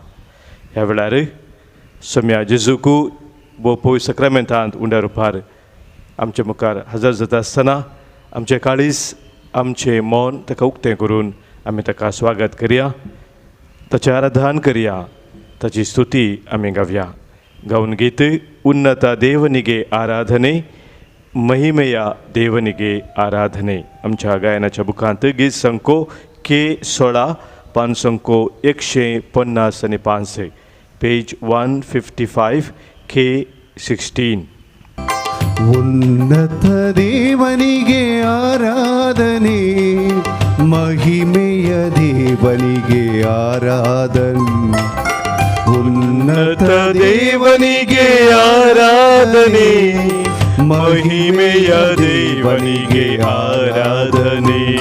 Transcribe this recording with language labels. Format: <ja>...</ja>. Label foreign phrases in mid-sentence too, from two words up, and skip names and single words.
<kok>ह्या वेळार सोम्या जेजूक वो पवित्र सक्रामेंतांत उंड्या रुपार आमचे मुखार हजर जाता आसतना आमचें काळीज, आमचें मन ताका उक्तें करून आमी ताका स्वागत करया, ताचें आराधन करया, ताची स्तुती आमी गावया. गावन गीत</kok> <kn>ಉನ್ನತ ದೇವನಿಗೆ ಆರಾಧನೆ, ಮಹಿಮೆಯ ದೇವನಿಗೆ ಆರಾಧನೆ.</kn> <kok>आमच्या गायनाच्या बुकांत गीत संको K16 पानसंको 150 पेज 155 K16.</kok> <kn>ಉನ್ನತ ದೇವನಿಗೆ ಆರಾಧನೆ, ಮಹಿಮೆಯ ದೇವನಿಗೆ ಆರಾಧನೆ. ಉನ್ನತ ದೇವನಿಗೆ ಆರಾಧನೆ, ಮಹಿಮೆಯ ದೇವನಿಗೆ ಆರಾಧನೆ.</kn>